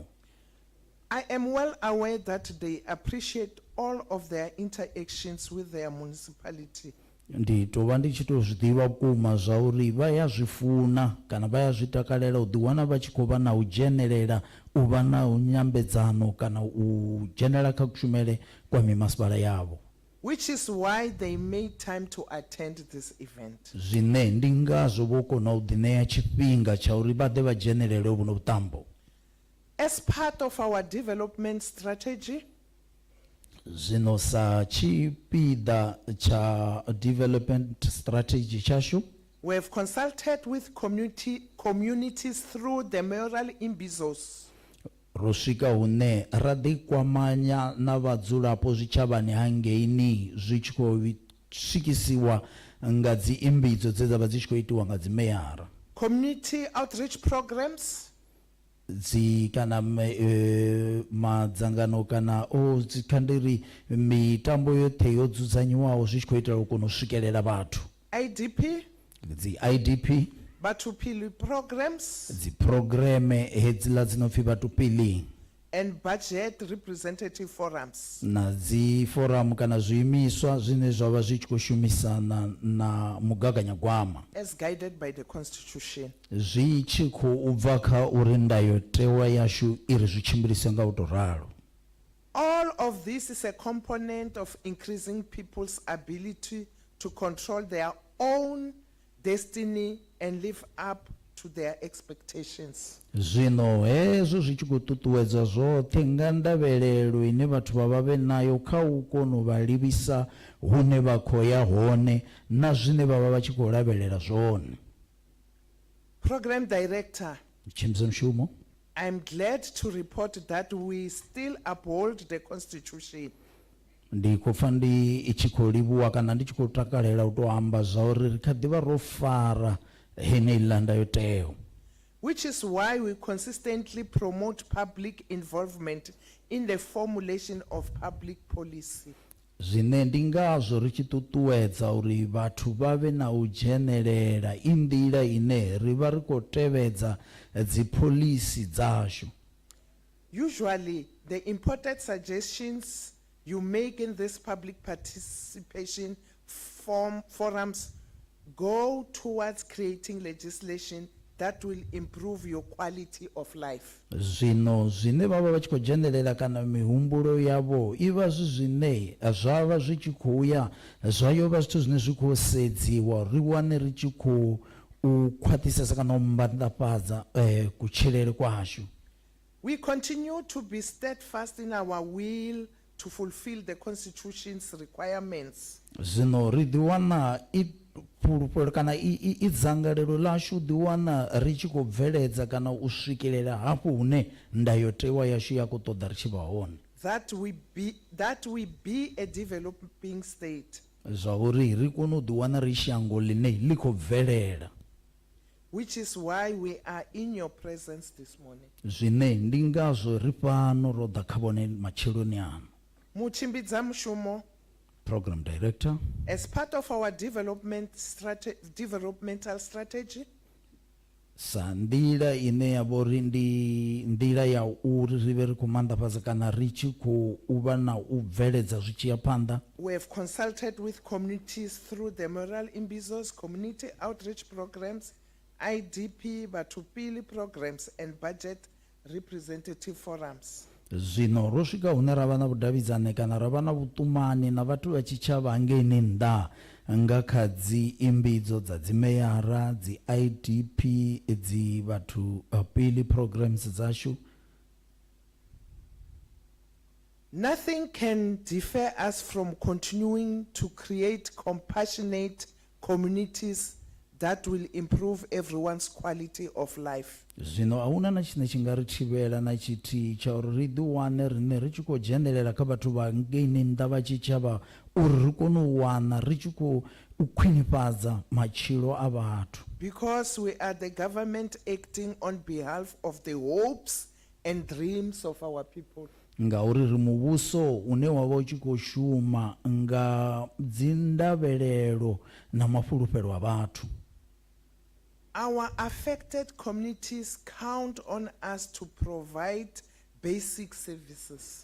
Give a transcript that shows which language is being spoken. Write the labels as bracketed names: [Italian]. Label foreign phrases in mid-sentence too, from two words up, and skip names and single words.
[English] I am well aware that they appreciate all of their interactions with their municipality. [Venda] Ndi to vha ndi tshi to zwiḓivha vhukuma zwa uri vha ya zwi funa kana vha ya zwi takalela u ḓiwana vha tshi khou vha na u dzhenelela u vha na u nyambedzano kana u dzhenelela kha kushumele kwa mimasipala yavho, [English] Which is why they made time to attend this event. [Venda] zwine ndi ngazwo vho kona u ḓiṋea tshifhinga tsha uri vha ḓe vha dzhenelele vhuno vhuṱambo. [English] As part of our development strategy, [Venda] Zwino sa tshipiḓa tsha [English] development strategy [Venda] tshashu [English] we have consulted with communities through the mayoral imbizos [Venda] ro swika hune ra ḓi kwamanya na vhadzulapo zwitshavhani hangeini zwi tshi khou swikisiwa nga dzi imbidzo dze dza vha dzi tshi khou itiwa nga dzi meyara, [English] community outreach programs, [Venda] dzi kana madzangano kana o dzikhandiri mitambo yoṱhe yo dzudzanyiwaho zwi tshi khou itela u kona u swikelela vhathu, [English] IDP, [Venda] dzi IDP, [English] Batupili programs, [Venda] dzi programe hedziḽa dzi no pfi Batupili, [English] and budget representative forums. [Venda] na dzi forum kana zwiimiswa zwine zwa vha zwi tshi khou shumisana na mugaganyagwama [English] As guided by the Constitution. [Venda] zwi tshi khou bva kha uri ndayotewa yashu i ri zwi tshimbilise nga u tou ralo. [English] All of this is a component of increasing people's ability to control their own destiny and live up to their expectations. [Venda] Zwino hezwo zwi tshi khou ṱuṱuwedza zwoṱhe nga ndavhelelo ine vhathu vha vhe nayo kha u kona u vha livhisa hune vha khou ya hone na zwine vha vha tshi khou lavhelela zwone. [English] Program Director, [Venda] Tshimbidzo mushumo. [English] I'm glad to report that we still uphold the Constitution. [Venda] Ndi khou pfa ndi tshi khou livhuwa kana ndi tshi khou takalela u tou amba zwa uri ri kha ḓi vha ro fara heneyi ndayotewa. [English] Which is why we consistently promote public involvement in the formulation of public policy. [Venda] Zwine ndi ngazwo ri tshi ṱuṱuwedza uri vhathu vha vhe na u dzhenelela i nḓila ine ri vha ri khou tevhedza dzi phoḽisi dzashu. [English] Usually, the important suggestions you make in this public participation forums go towards creating legislation that will improve your quality of life. [Venda] Zwino zwine vha vha tshi khou dzhenelela kana mihumbulo yavho i vha zwi zwine zwa vha zwi tshi khou ya zwa yo vha zwithu zwine zwi khou sedziwa ri wane ri tshi khou khwaṱhisesa kana u mbanḓafhadza kutshilele kwashu. [English] We continue to be steadfast in our will to fulfill the Constitution's requirements. [Venda] Zwino ri ḓi wana i fhulufhelo kana i dzangalelo ḽashu ḓi wana ri tshi khou bveledza kana u swikelela hafho hune ndayotewa yashu ya khou ṱoḓa ri tshi vha hone. [English] That we be a developing state. [Venda] Zwa uri ri kone u ḓi wana ri shango ḽine ḽi khou bvelela. [English] Which is why we are in your presence this morning. [Venda] Zwine ndi ngazwo ri fhano ro ḓa kha vhone matsheloni ano. Mutshimbidza mushumo, [English] Program Director, as part of our developmental strategy, [Venda] sa nḓila ine ya vhori ndi nḓila ya uri ri vhe ri khou maanḓafhadza kana ri tshi khou vha na u bveledza zwi tshi ya phanḓa. [English] we have consulted with communities through the Moral Imbizos, community outreach programs, IDP, Batupili programs, and budget representative forums. [Venda] Zwino ro swika hune ra vha na vhudavhidzani kana ra vha na vhuṱumani na vhathu vha tshitshavha hangeini nnḓa nga kha dzi imbidzo dza dzi meyara, dzi IDP, dzi vhathu pili programs dzashu. [English] Nothing can defer us from continuing to create compassionate communities that will improve everyone's quality of life. [Venda] Zwino ahuna na tshine tshi nga ri thivhela na tshithihi tsha uri ri ḓi wane rine ri tshi khou dzhenelela kha vhathu vha ngeini nnḓa vha tshitshavha uri ri kone u wana ri tshi khou khwinifhadza matshilo a vhathu. [English] Because we are the government acting on behalf of the hopes and dreams of our people. [Venda] Ngauri ri muvhuso une wa vha u tshi khou shuma nga dzi ndavhelelo na mafulufhelo a vhathu. [English] Our affected communities count on us to provide basic services.